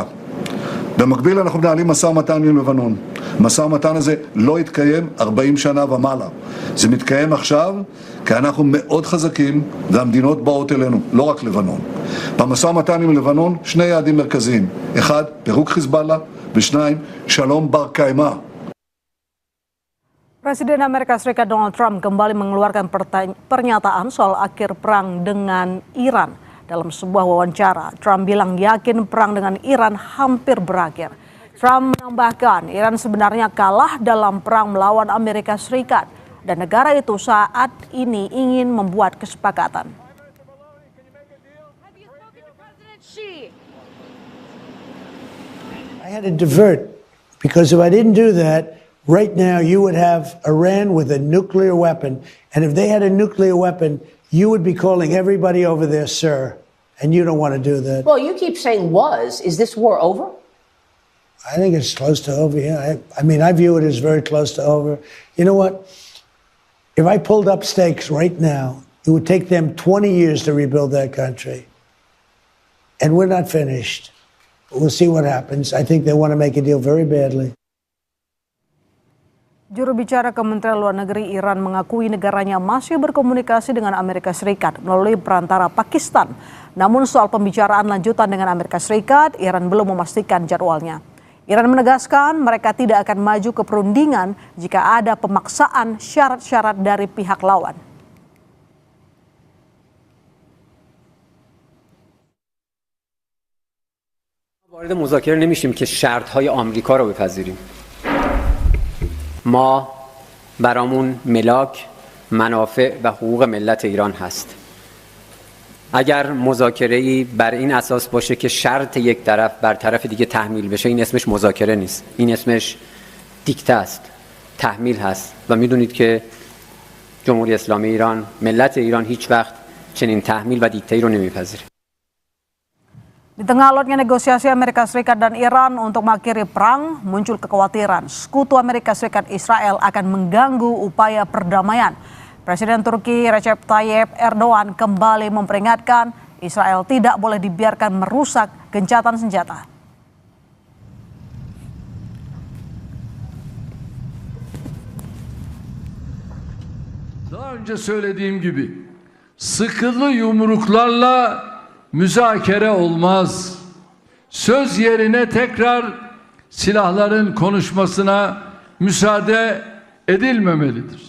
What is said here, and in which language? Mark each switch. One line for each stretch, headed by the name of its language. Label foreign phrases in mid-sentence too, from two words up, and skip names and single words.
Hebrew: במקביל אנחנו מנהלים משא ומתן עם לבנון. המשא ומתן הזה לא התקיים 40 שנה ומעלה. זה מתקיים עכשיו כי אנחנו מאוד חזקים והמדינות באות אלינו, לא רק לבנון. במשא ומתן עם לבנון שני יעדים מרכזיים. אחד, פירוק חיזבאללה, ושניים, שלום בר קיימא.
Indonesian: Presiden Amerika Serikat Donald Trump kembali mengeluarkan pernyataan soal akhir perang dengan Iran. Dalam sebuah wawancara, Trump bilang yakin perang dengan Iran hampir berakhir. Trump menambahkan Iran sebenarnya kalah dalam perang melawan Amerika Serikat dan negara itu saat ini ingin membuat kesepakatan.
English: I had to divert because if I didn't do that, right now you would have Iran with a nuclear weapon, and if they had a nuclear weapon, you would be calling everybody over there, sir, and you don't want to do that. Well, you keep saying was. Is this war over? I think it's close to over, yeah. I mean, I view it as very close to over. You know what? If I pulled up stakes right now, it would take them 20 years to rebuild that country. And we're not finished. We'll see what happens. I think they want to make a deal very badly.
Indonesian: Juru bicara Kementerian Luar Negeri Iran mengakui negaranya masih berkomunikasi dengan Amerika Serikat melalui perantara Pakistan. Namun soal pembicaraan lanjutan dengan Amerika Serikat, Iran belum memastikan jadwalnya. Iran menegaskan mereka tidak akan maju ke perundingan jika ada pemaksaan syarat-syarat dari pihak lawan.
Persian: وارد مذاکره نمیشیم که شرط‌های آمریکا رو بپذیریم. ما برامون ملاک، منافع و حقوق ملت ایران هست. اگر مذاکره‌ای بر این اساس باشه که شرط یک طرف بر طرف دیگه تحمیل بشه، این اسمش مذاکره نیست. این اسمش دیکته است، تحمیل هست و میدونید که جمهوری اسلامی ایران، ملت ایران هیچ وقت چنین تحمیل و دیکته‌ای رو نمیپذیره.
Indonesian: Di tengah alotnya negosiasi Amerika Serikat dan Iran untuk mengakhiri perang, muncul kekhawatiran sekutu Amerika Serikat Israel akan mengganggu upaya perdamaian. Presiden Turki Recep Tayyip Erdogan kembali memperingatkan Israel tidak boleh dibiarkan merusak gencatan senjata.
Turkish: Daha önce söylediğim gibi sıkılı yumruklarla müzakere olmaz. Söz yerine tekrar silahların konuşmasına müsaade edilmemelidir.